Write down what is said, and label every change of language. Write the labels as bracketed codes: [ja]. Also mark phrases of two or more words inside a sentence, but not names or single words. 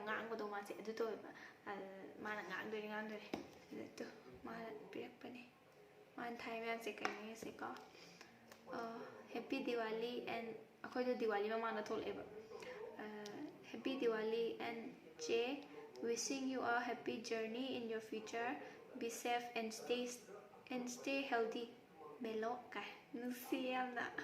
[mni] ꯉꯥꯡꯕꯗꯣ ꯃꯥꯁꯦ ꯑꯗꯨ ꯇꯧꯋꯦꯕ ꯃꯥꯅ ꯉꯥꯡꯗꯣꯏꯅꯦ ꯑꯗꯨ ꯃꯥꯅ ꯄꯤꯔꯛꯄꯅꯦ ꯃꯥꯅ ꯊꯥꯏ ꯃꯌꯥꯝꯁꯦ ꯀꯩꯅꯣꯁꯦꯀꯣ [en] happy Diwali and [mni] ꯑꯩꯈꯣꯏꯗꯣ ꯗꯤꯋꯥꯂꯤ ꯃꯃꯥꯡꯗ ꯊꯣꯛꯂꯛꯑꯦꯕ [en] happy Diwali and [mni] ꯆꯦ [en] wishing you a happy journey in your future be safe and stay healthy [mni] ꯃꯦꯂꯣ ꯀꯥꯏ ꯅꯨꯡꯁꯤ ꯌꯥꯝꯅ